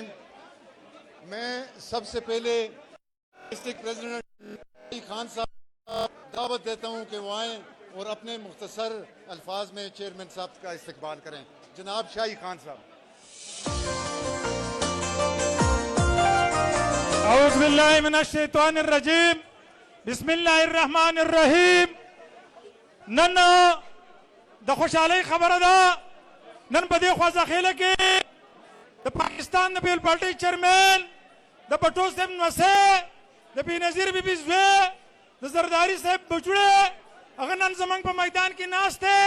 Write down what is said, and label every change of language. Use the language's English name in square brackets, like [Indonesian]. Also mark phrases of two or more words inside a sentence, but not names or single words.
[Urdu] میں سب سے پہلے ڈسٹرکٹ پریزیڈنٹ خان صاحب دعوت دیتا ہوں کہ وہ آئیں اور اپنے مختصر الفاظ میں چیئرمین صاحب کا استقبال کریں. جناب شاہی خان صاحب. [Arabic] اعوذ باللہ من الشیطان الرجیم. بسم اللہ الرحمن الرحیم. [Pashto] نن د خوشحالی خبره ده, نن په دې خوځخیله کې د پاکستان د پیپل پارټي چیرمین د بټو صاحب نوسه د بېنظیر بیبي زوی د زرداري صاحب بچوړی هغه نن زموږ په میدان کې ناست دی.